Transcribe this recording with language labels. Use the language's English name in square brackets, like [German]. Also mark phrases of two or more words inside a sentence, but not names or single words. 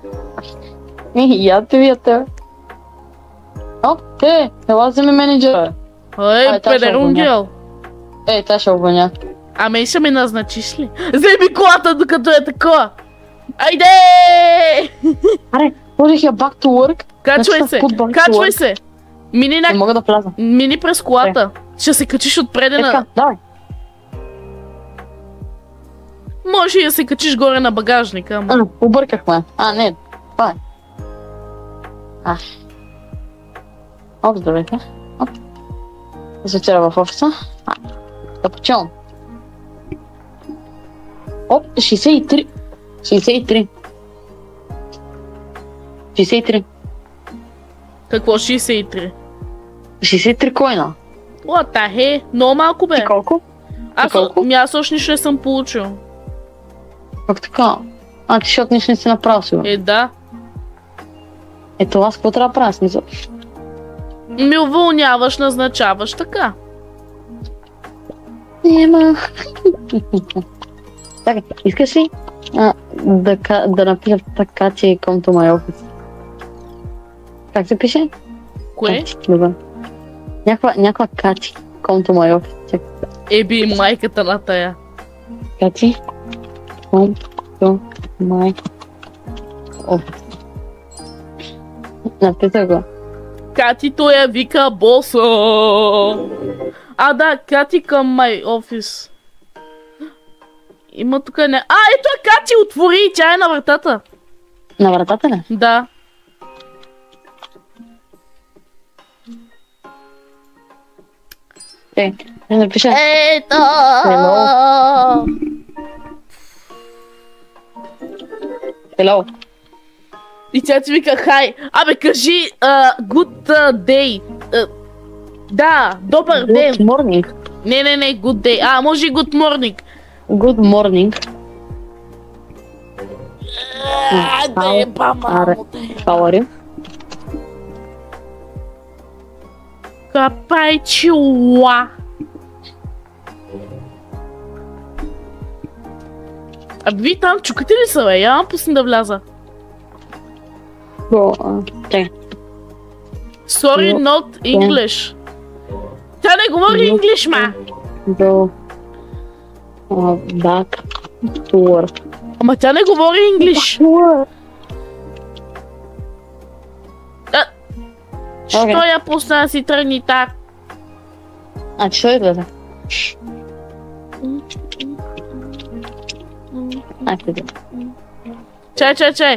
[Bulgarian] Я те. Ела вземи менеджера. Педерунгел. Тя ще обвиня. Аме и ще ме назначиш ли? Вземи колата, докато е такова. Айде! Аре, можех я [English] back to work. [Bulgarian] Качвай се! Мини Не мога да вляза. Мини през колата. Ще се качиш отпреде на... Давай. Може и да се качиш горе на багажника, ама... Объркахме. Не, това е. Здравейте. За вчера в офиса. Да почивам. 63. 63. Какво 63? 63 койна. [English] What the hell? [Bulgarian] Много малко бе. И колко? Аз още нищо не съм получил. Как така? Ти защото нищо не си направил сигурно. Да. Това с какво трябва да правя смисъл? Ми уволняваш, назначаваш така. Нема. Така, искаш ли да напиша така, че [English] come to my office? [Bulgarian] Как се пише? Кое? Някаква Кати. [English] Come to my office. [Bulgarian] Еби майката на тая. Кати. [English] Come to my office. [Bulgarian] Написах го. Кати той я вика боса. Да, Кати към [English] my office. [Bulgarian] Има тук не... ето е Кати, отвори, тя е на вратата. На вратата ли? Да. Не напиша. Ето! Hello. И тя ти вика хай. Кажи [English] good day. [Bulgarian] Да, добър ден. [English] Good morning. [Bulgarian] Не, [English] good day. [Bulgarian] Може и [English] good morning. Good morning. How are you? Капайчуа. [Bulgarian] Ви там чукате ли са, бе? Я пусна да вляза. [English] Sorry, not English. [Bulgarian] Тя не говори English, ма. [English] Go back to work. [Bulgarian] Ама тя не говори English. Що я пусна да си тръгни так? Че що излезе? Чай.